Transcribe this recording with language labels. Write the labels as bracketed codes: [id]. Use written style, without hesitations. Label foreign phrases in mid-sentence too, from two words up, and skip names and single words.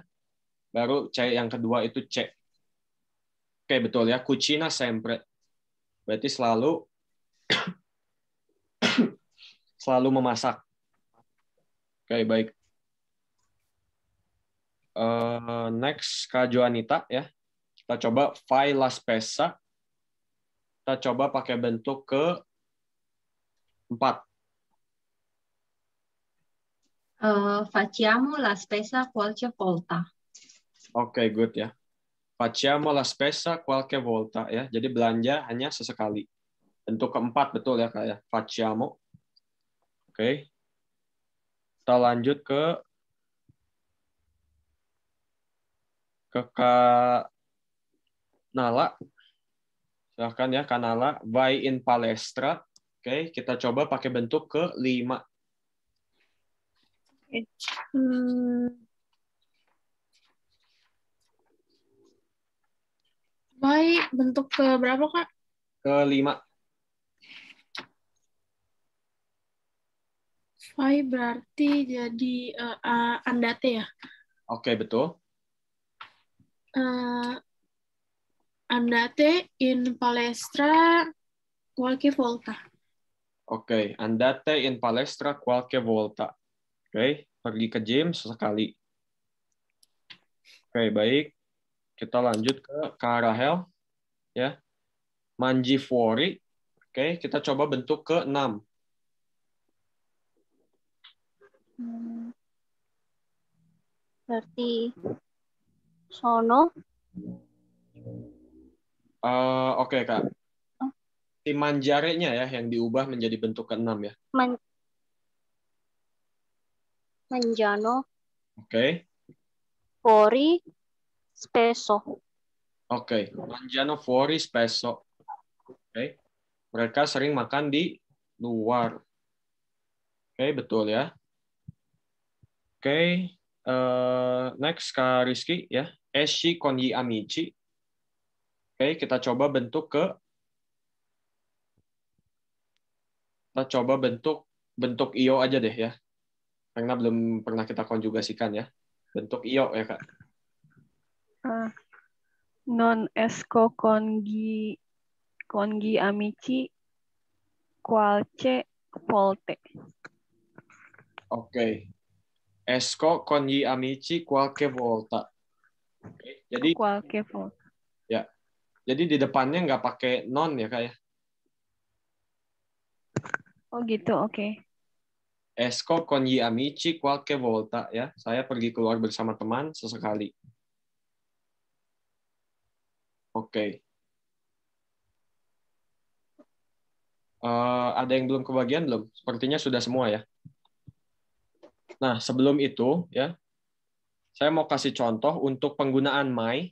[id] Baru C yang kedua itu C. Oke, betul ya. [it] Kucina sempre. [id] Berarti selalu memasak. Oke, baik. Next, Kak Joanita ya. Kita coba [it] fai la spesa. [id] Kita coba pakai bentuk ke 4. [it] Facciamo la spesa qualche volta. [id] Oke, good ya. [it] Facciamo la spesa qualche volta ya. [id] Jadi belanja hanya sesekali. Bentuk keempat betul ya Kak ya. Facciamo. Oke. Kita lanjut ke Kak Nala. Silahkan ya Kak Nala. [it] Vai in palestra. [id] Oke, kita coba pakai bentuk ke 5. Baik, bentuk ke berapa, Kak? Ke 5. Vai berarti jadi andate ya? Oke, betul. [it] Andate in palestra qualche volta. Oke, andate in palestra qualche volta. [id] Oke, pergi ke gym sesekali. Oke, baik. Kita lanjut ke Kak Rahel. Ya. [it] Mangi fuori. [id] Oke, kita coba bentuk ke 6. Berarti sono. Oke, Kak. Si manjare-nya ya yang diubah menjadi bentuk ke-6 ya. Mangiano. Oke. [it] Fuori spesso. Oke, mangiano fuori spesso. [id] Oke. Mereka sering makan di luar. Oke, betul ya. Oke, next Kak Rizky ya. [it] Esci con gli amici. [id] Oke, kita coba bentuk bentuk io aja deh ya. Karena belum pernah kita konjugasikan ya. Bentuk io ya, Kak. [it] Non esco con gli amici qualche volte. [id] Oke. [it] Esco con gli amici qualche volta. [id] Oke, jadi [it] qualche volta. [id] Ya. Jadi di depannya nggak pakai non ya Kak ya. Oh gitu, oke. [it] Esco con gli amici qualche volta ya. [id] Saya pergi keluar bersama teman sesekali. Oke. Ada yang belum kebagian belum? Sepertinya sudah semua ya. Nah, sebelum itu ya, saya mau kasih contoh untuk penggunaan my.